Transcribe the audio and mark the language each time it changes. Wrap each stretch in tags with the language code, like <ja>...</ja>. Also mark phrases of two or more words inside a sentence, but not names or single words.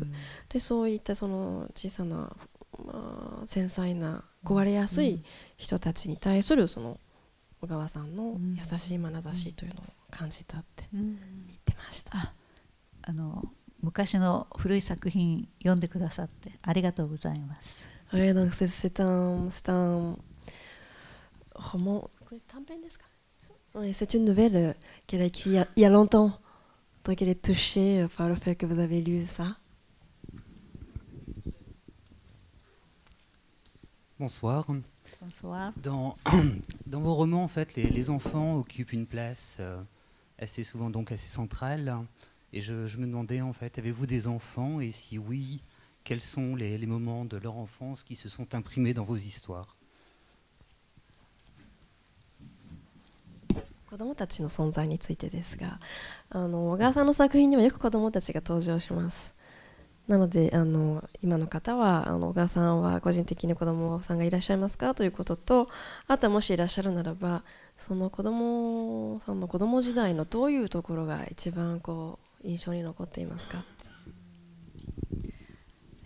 <ja>でそういったその小さな、繊細な壊れやすい人たちに対するその小川さんの優しい眼差しというのを感じたって言ってました。昔の古い作品読んでくださってありがとうございます。</ja> <fr>Donc c'est un roman. Oui, c'est une nouvelle qu'elle a écrite il y a longtemps. Donc elle est touchée par le fait que vous avez lu ça. Bonsoir. Bonsoir. Dans vos romans, en fait, les enfants occupent une place assez souvent, donc assez centrale. Et je me demandais, en fait, avez-vous des enfants? Et si oui, quels sont les moments de leur enfance qui se sont imprimés dans vos histoires?</fr> <ja>子供たちの存在についてですが、小川さんの作品にはよく子供たちが登場します。なので今の方は小川さんは個人的に子供さんがいらっしゃいますかということと、あとはもしいらっしゃるならば、その子供さんの子供時代のどういうところが一番印象に残っていますか？</ja>